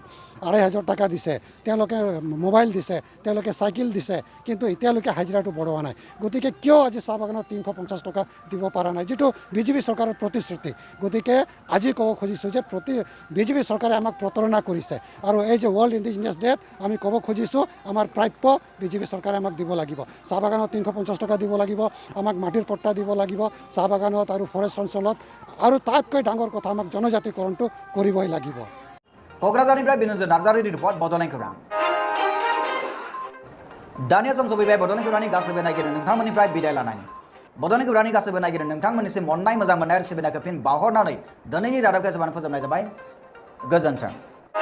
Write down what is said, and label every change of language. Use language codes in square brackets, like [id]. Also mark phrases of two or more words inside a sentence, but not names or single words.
[as] 2,500 টকা দিছে তেওঁলোকে মোবাইল দিছে তেওঁলোকে চাইকেল দিছে কিন্তু এতিয়ালৈকে হাজিৰাটো বঢ়োৱা নাই গতিকে কিয় আজি চাহ বাগানত 350 টকা দিব পৰা নাই যিটো বিজেপি চৰকাৰৰ প্ৰতিশ্ৰুতি গতিকে আজি ক'ব খুজিছোঁ যে বিজেপি চৰকাৰে আমাক প্ৰতাৰণা কৰিছে আৰু এই যে ৱৰ্ল্ড ইণ্ডিজিনিয়াছ ডেত আমি ক'ব খুজিছোঁ আমাৰ প্ৰাপ্য বিজেপি চৰকাৰে আমাক দিব লাগিব চাহ বাগানত 350 টকা দিব লাগিব আমাক মাটিৰ পট্টা দিব লাগিব চাহ বাগানত আৰু ফৰেষ্ট অঞ্চলত আৰু তাতকৈ ডাঙৰ কথা আমাক জনজাতিকৰণটো কৰিবই লাগিব [brx] क'क्राझारनिफ्राय बिनुजन नार्जारिनि रिपर्ट बड'लेण्ड खौरां दानिया सम सफैबाय बड'लेण्ड खौरांनि गासैबो नायगिरि नोंथांमोननिफ्राय बिदाय लानायनि बड'लेण्ड खौरांनि गासैबो नायगिरि नोंथांमोननिसिम अननाय मोजां मोननाय आरो सिबिनायखौ फिन बावहरनानै दिनैनि रादाबखौ एसेबां फोजोबनाय जाबाय गोजोन्थों